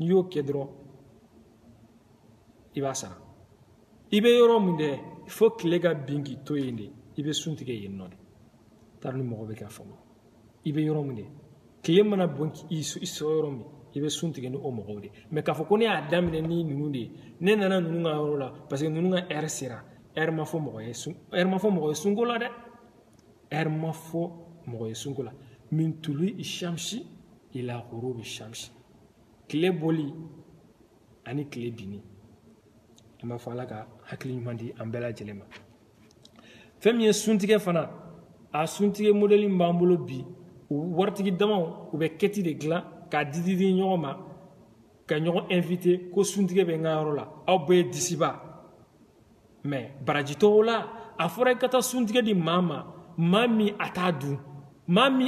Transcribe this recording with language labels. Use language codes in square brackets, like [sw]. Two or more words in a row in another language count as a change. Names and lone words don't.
[bm] y'o kɛ dɔrɔn i b'a sara i bɛ yɔrɔ min dɛ fo tile ka bin k'i to yen de i bɛ sun tigɛ yen nɔ de t'a dɔn ni mɔgɔ bɛ k'a faamu i bɛ yɔrɔ min dɛ tile mana bɔn i sɔrɔ yɔrɔ min i bɛ sun tigɛ ni o mɔgɔw de mais k'a fɔ ko ne y'a daminɛ ni ninnu de ye ne nana ninnu ka yɔrɔ la [fr] parce que [bm] ninnu ka heure sera heure ma fɔ mɔgɔ ye sunko la dɛ heure ma fɔ mɔgɔ ye sunko la min [ar] طلوع الشمس إلى غروب الشمس [bm] tile bɔli ani tile binni an b'a fɔ Ala ka hakili ɲuman di an bɛɛ lajɛlen ma fɛn min ye suntigɛ fana a suntigɛ modèle min b'an bolo bi waritigi damaw u bɛ kɛti de dilan k'a di ɲɔgɔn ma ka ɲɔgɔn invité ko suntigɛ bɛ n ka yɔrɔ la aw bɛɛ ye disiba mais baraji tɔw la a fɔra i ka taa suntigɛ di maa ma maa min a t'a dun maa min